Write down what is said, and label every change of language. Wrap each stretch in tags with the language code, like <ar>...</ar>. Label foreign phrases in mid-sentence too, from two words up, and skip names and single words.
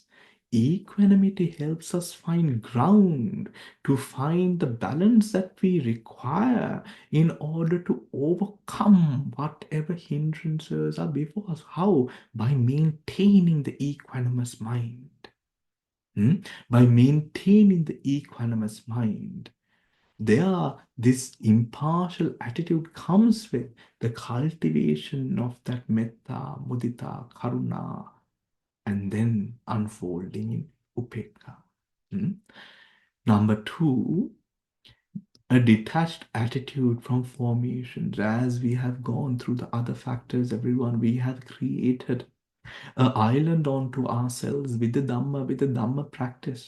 <en>Equanimity helps us find ground, to find the balance that we require in order to overcome whatever hindrances are before us. How? By maintaining the equanimous mind. By maintaining the equanimous mind. This impartial attitude comes with the cultivation of that</en> <pi>metta, mudita, karuna,</pi> <en>and then unfolding in upekka. Number 2, a detached attitude from formations. As we have gone through the other factors, everyone, we have created an island onto ourselves with the Dhamma practice.</en>